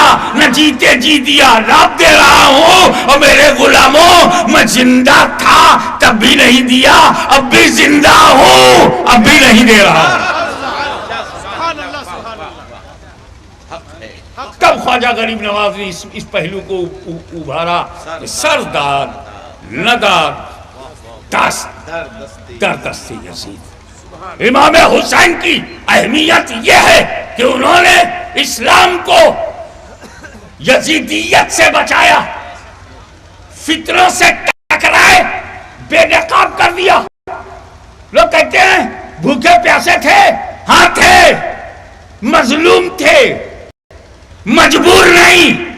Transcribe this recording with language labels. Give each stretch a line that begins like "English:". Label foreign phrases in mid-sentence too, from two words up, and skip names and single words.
Urdu: نہ جیتے جی دیا، رب دے رہا ہوں، اور میرے غلاموں میں زندہ تھا تب بھی نہیں دیا، اب بھی زندہ ہوں اب بھی نہیں دے رہا۔ تب خواجہ غریب نواز نے اس پہلو کو ابھارا،
Persian: سرداد نداد دست در دست یزید۔
Urdu: امام حسین کی اہمیت یہ ہے کہ انہوں نے اسلام کو یزیدیت سے بچایا، فتنوں سے ٹکرائے، بے نقاب کر دیا۔ لوگ کہتے ہیں بھوکے پیاسے تھے، ہاں تھے، مظلوم تھے، مجبور نہیں۔